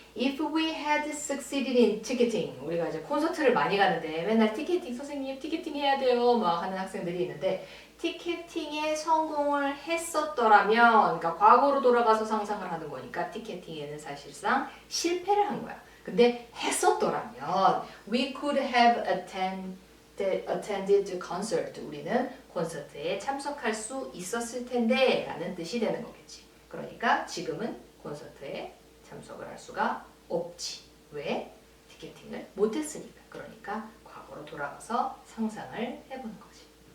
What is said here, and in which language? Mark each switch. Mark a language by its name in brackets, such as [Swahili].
[English] If we had succeeded in ticketing, [Korean] 우리가 이제 콘서트를 많이 가는데 맨날 티켓팅 선생님 티켓팅 해야 돼요 막 하는 학생들이 있는데 티켓팅에 성공을 했었더라면, 그러니까 과거로 돌아가서 상상을 하는 거니까 티켓팅에는 사실상 실패를 한 거야. 근데 했었더라면 [English] we could have attended the concert. [Korean] 우리는 콘서트에 참석할 수 있었을 텐데 라는 뜻이 되는 거겠지. 그러니까 지금은 콘서트에 참석을 할 수가 없지. 왜? 티켓팅을 못했으니까. 그러니까 과거로 돌아가서 상상을 해보는 거지.